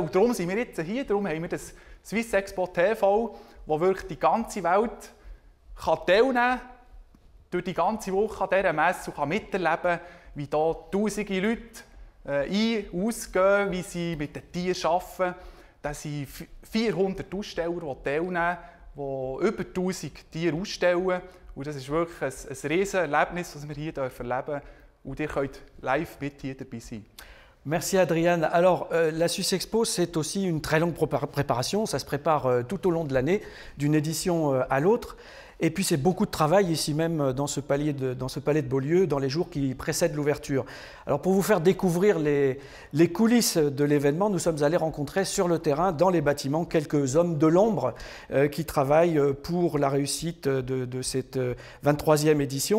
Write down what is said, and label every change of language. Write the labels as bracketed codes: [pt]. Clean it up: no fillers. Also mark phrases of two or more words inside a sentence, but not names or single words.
[de] Und darum sind wir jetzt hier, darum haben wir das Suisse Expo TV, wo wirklich die ganze Welt teilnehmen kann, durch die ganze Woche an dieser Messe und kann miterleben, wie da tausende Leute ein- und ausgehen, wie sie mit den Tieren arbeiten. Da sind 400 Aussteller, die teilnehmen, die über 1000 Tiere ausstellen. Und das ist wirklich ein riesen Erlebnis, das wir hier erleben dürfen. Und ihr könnt live mit hier dabei sein. [fr] Merci Adrian. Alors la Suisse Expo, c'est aussi une très longue préparation. Ça se prépare tout au long de l'année, d'une édition à l'autre. Et puis c'est beaucoup de travail ici même dans ce palais de Beaulieu, dans les jours qui précèdent l'ouverture. Alors pour vous faire découvrir les coulisses de l'événement, nous sommes allés rencontrer sur le terrain, dans les bâtiments, quelques hommes de l'ombre qui travaillent pour la réussite de cette 23e édition.